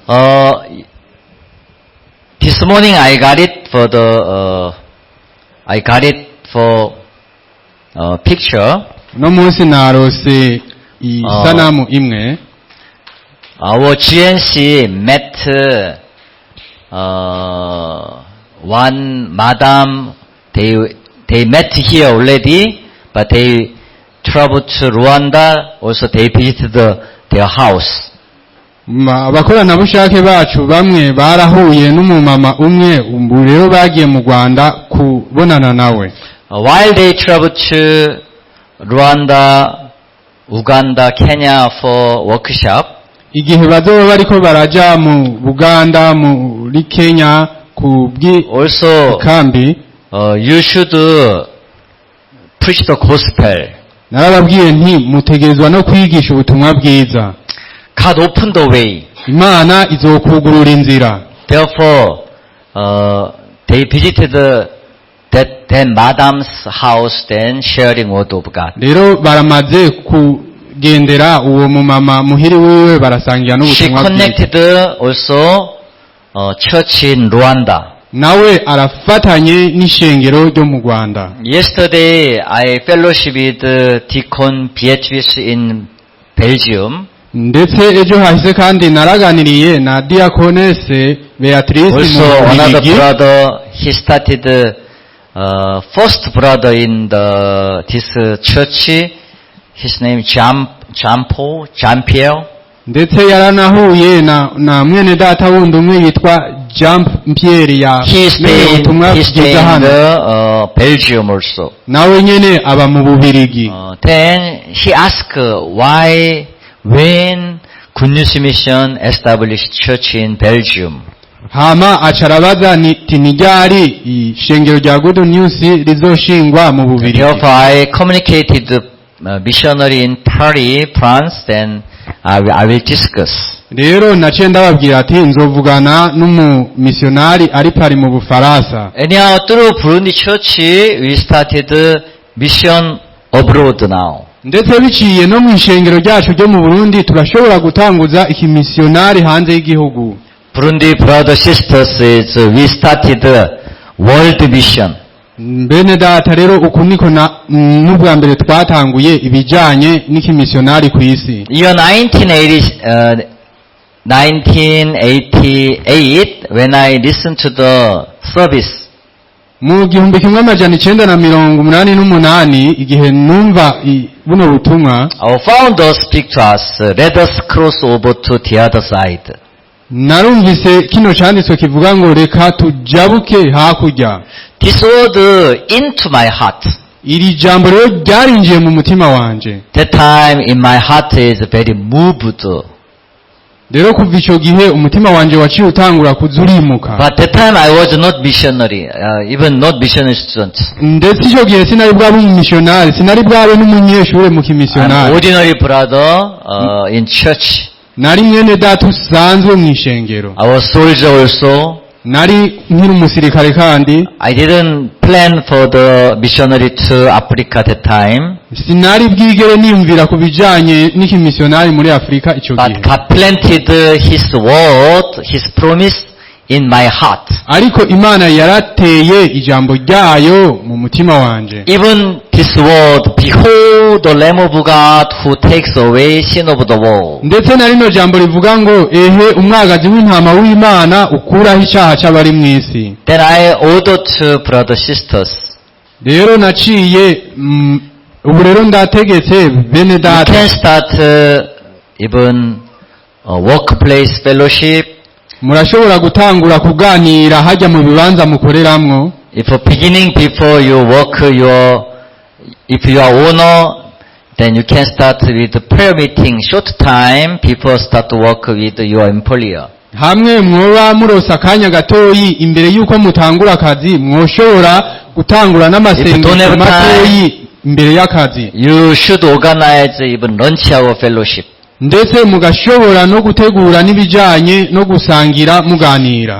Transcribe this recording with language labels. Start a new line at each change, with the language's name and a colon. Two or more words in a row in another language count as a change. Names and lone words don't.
English: This morning I got it for picture.
Rundi: No munsi narose isanamu imwe.
English: Our GNC met one madam. They met here already, but they traveled to Rwanda. Also, they visited their house.
Rundi: Abakoranabushake bacu bamwe barahuye n'umumama umwe, ubu rero bagiye mu Rwanda kubonana nawe.
English: While they traveled to Rwanda, Uganda, Kenya for workshop,
Rundi: igihe bazoba bariko baraja mu Buganda, muri Kenya ku kambi,
English: you should preach the gospel.
Rundi: narababwiye nti mutegerezwa no kwigisha ubutumwa bwiza.
English: God opened the way.
Rundi: Imana izokugurura inzira.
English: Therefore, they visited that madam's house, then sharing word of God.
Rundi: Rero baramaze kugendera uwo mumama muhiri wiwe barasangira
English: She
Rundi: n'ubutumwa bwiza.
English: connected also church in Rwanda.
Rundi: Nawe arafatanye n'ishengero ryo mu Rwanda.
English: Yesterday, I fellowship with Deacon Beatrice in Belgium.
Rundi: Ndetse ejo hahise kandi naraganiriye na Diaconesse Beatrice
English: Also,
Rundi: mu
English: another
Rundi: Bubiligi.
English: brother, he started first brother in this church. His name Jean-Pierre.
Rundi: Ndetse yaranahuye na mwene data wundi umwe yitwa Jean Pierre ya
English: He stayed in
Rundi: hano.
English: Belgium also.
Rundi: Nawe nyene aba mu Bubiligi.
English: Then he asked why, when Good News Mission established church in Belgium.
Rundi: Hama acarabaza nti nijari ishengero rya Good News rizoshingwa mu Bubiligi.
English: Therefore, I communicated the missionary in Paris, France. Then I will discuss.
Rundi: Rero naciye ndababwira ati nzovugana n'umumisionari ari Paris mu Bufaransa.
English: Anyhow, through Burundi Church, we started mission abroad now.
Rundi: Ndetse biciye no mu ishengero ryacu ryo mu Burundi turashobora gutanguza ikimisionari hanze y'igihugu.
English: Burundi brothers sisters, we started world mission.
Rundi: Bene data rero uku niko n'ubwa mbere twatanguye ibijanye n'ikimisionari ku isi.
English: Year 1988, when I listened to the service,
Rundi: Mu 1988 igihe numva buno butumwa,
English: our founder speak to us, let us cross over to the other side.
Rundi: narumvise kino canditswe kivuga ngo reka tujabuke hakurya.
English: This word into my heart.
Rundi: Iri jambo rero ryarinjiye mu mutima wanje.
English: That time in my heart is very moved.
Rundi: Rero kuva ico gihe umutima wanje waciye utangura kuzurimuka.
English: But that time I was not missionary, even not missionary student.
Rundi: Ndetse ico gihe sinari bwabe umumissionari, sinari bwabe n'umunyeshure mu
English: An
Rundi: kimissionari.
English: ordinary brother in church.
Rundi: Nari mwene data usanzwe mu ishengero.
English: I was soldier also.
Rundi: Nari nkiri umusirikare kandi
English: I didn't plan for the missionary to Africa at that time.
Rundi: sinari bwigere niyumvira ku bijanye n'ikimisionari muri Afrika ico
English: But
Rundi: gihe.
English: God planted His word, His promise in my heart.
Rundi: Ariko Imana yarateye ijambo ryayo mu mutima wanje.
English: Even this word, behold the Lamb of God who takes away sin of the world.
Rundi: Ndetse na rino jambo rivuga ngo ehe umwagazi w'intama w'Imana ukuraho icyaha cy'abari mu isi.
English: Then I ordered to brothers sisters,
Rundi: Rero naciye ubu rero ndategetse bene
English: you
Rundi: data
English: can start even workplace fellowship.
Rundi: murashobora gutangura kuganira hajya mu bibanza mukoreramwo.
English: If beginning before you work if you are owner, then you can start with prayer meeting. Short time, people start to work with your employer.
Rundi: Hamwe mwoba murosa akanya gatoyi imbere yuko mutangura akazi mwoshobora gutangura n'amasengesho matoyi imbere y'akazi.
English: You should organize even lunch hour fellowship.
Rundi: Ndetse mugashobora no gutegura n'ibijanye no gusangira muganira.